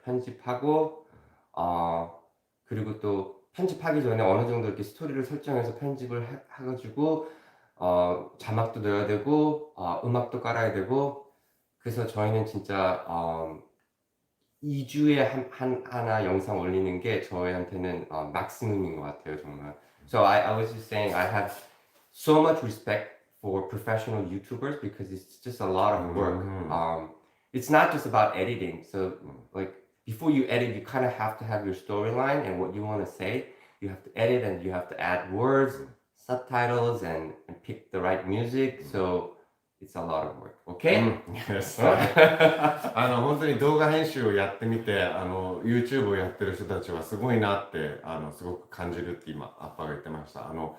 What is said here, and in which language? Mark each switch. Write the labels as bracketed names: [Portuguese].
[Korean] 편집하고 그리고 또 편집하기 전에 어느 정도 이렇게 스토리를 설정해서 편집을 해가지고 자막도 넣어야 되고 음악도 깔아야 되고 그래서 저희는 진짜 2주에 하나 영상 올리는 게 저희한테는 막시멈인 것 같아요, 정말. [English] So I was just saying I have so much respect for professional YouTubers because it's just a lot of work. It's not just about editing. So like before you edit, you kind of have to have your storyline and what you want to say. You have to edit and you have to add words, subtitles, and pick the right music. So it's a lot of work. Okay? Yes. [Japanese] 本当に動画編集をやってみて、YouTube をやってる人たちはすごいなって、すごく感じるって今、アッパーが言ってました。